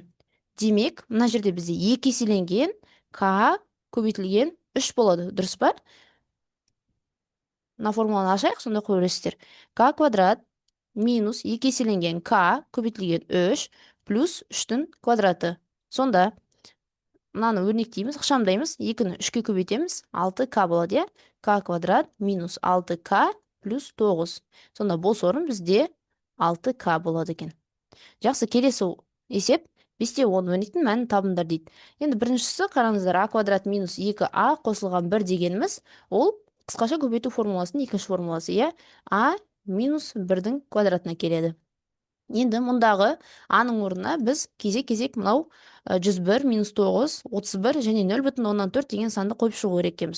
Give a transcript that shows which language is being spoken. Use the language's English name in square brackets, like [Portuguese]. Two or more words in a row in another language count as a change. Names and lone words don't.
[Kazakh] Демек, мына жерде бізде 2 еселенген К көбейтілген 3 болады, дұрыс па? Мына формуланы ашайық, сонда көресіздер. К квадрат минус 2 еселенген К көбейтілген 3 плюс 3-тің квадраты. Сонда мынаны өрнектейміз, ықшамдаймыз, 2-ні 3-ке көбейтеміз, 6К болады, К квадрат минус 6К плюс 9. Сонда бос орын бізде 6К болады екен. Жақсы, келесі есеп 5-те 10 өрнектің мәнін табыңдар дейді. Енді біріншісі, қараңыздар, А квадрат минус 2А қосылған 1 дегеніміз, ол қысқаша көбейту формуласының екінші формуласы, е? А минус 1-дің квадратына келеді. Енді мұндағы аның орнына біз кезек-кезек мынау 101, минус 9, 31 және 0,4 деген санды қойып шығу керек екенбіз.